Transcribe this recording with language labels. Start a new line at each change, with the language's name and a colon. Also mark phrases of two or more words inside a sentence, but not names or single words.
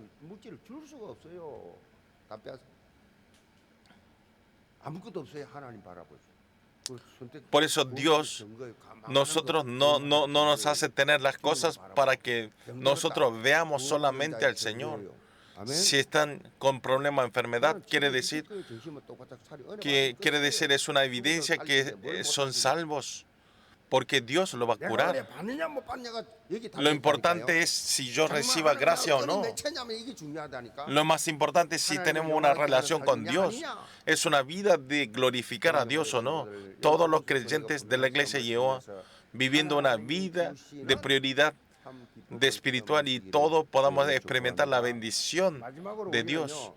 Spanish: Por eso Dios nosotros no nos hace tener las cosas para que nosotros veamos solamente al Señor. Si están con problema de enfermedad, quiere decir es una evidencia que son salvos. porque Dios lo va a
Korean: 내가
Spanish: curar.
Korean: 은혜 받느냐 못 받느냐가 여기
Spanish: Lo importante es si yo reciba gracia o no.
Korean: 매체냐면 이게 중요하다니까.
Spanish: Lo más importante es si tenemos una relación con Dios. Es una vida de glorificar a Dios o no. Todos los creyentes de la iglesia de Jehová viviendo una vida de prioridad de espiritual y todos podamos experimentar la bendición de Dios.